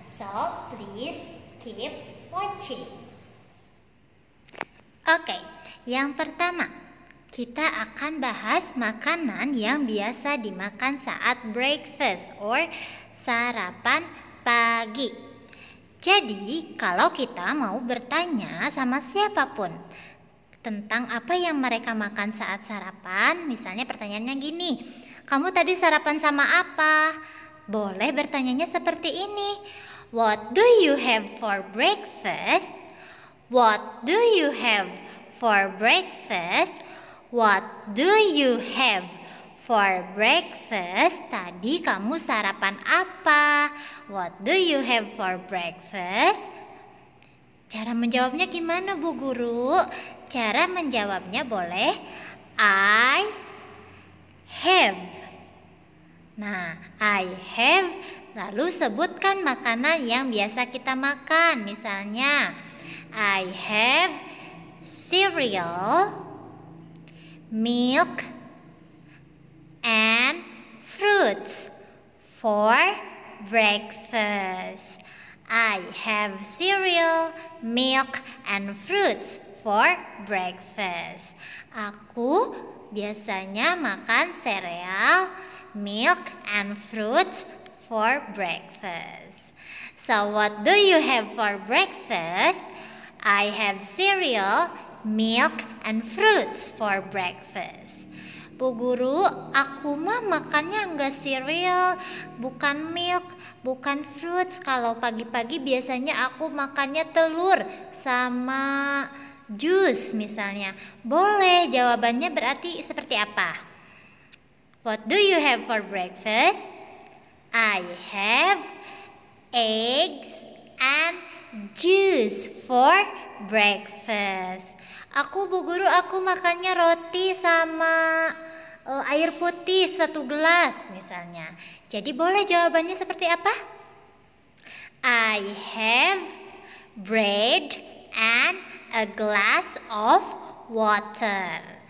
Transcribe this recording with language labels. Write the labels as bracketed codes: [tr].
[en] So, please keep watching. [id] Oke, yang pertama, kita akan bahas makanan yang biasa dimakan saat breakfast or sarapan pagi. Jadi, kalau kita mau bertanya sama siapapun, tentang apa yang mereka makan saat sarapan. Misalnya pertanyaannya gini, kamu tadi sarapan sama apa? Boleh bertanyanya seperti ini. [en] What do you have for breakfast? What do you have for breakfast? What do you have for breakfast? Tadi kamu sarapan apa? What do you have for breakfast? [id] Cara menjawabnya gimana, Bu Guru? Cara menjawabnya boleh I have. Nah, I have, lalu sebutkan makanan yang biasa kita makan. [en] Misalnya, I have cereal, milk, and fruits for breakfast. I have cereal, milk, and fruits for breakfast. Aku biasanya makan sereal, milk, and fruits for breakfast. So what do you have for breakfast? I have cereal, milk, and fruits for breakfast. [id] Bu Guru, aku mah makannya enggak cereal, bukan milk, bukan fruits. Kalau pagi-pagi biasanya aku makannya telur sama jus misalnya. Boleh, jawabannya berarti seperti apa? [en] What do you have for breakfast? I have eggs and juice for breakfast. [id] Bu Guru, aku makannya roti sama air putih 1 gelas misalnya. Jadi boleh jawabannya seperti apa? [en] I have bread and a glass of water.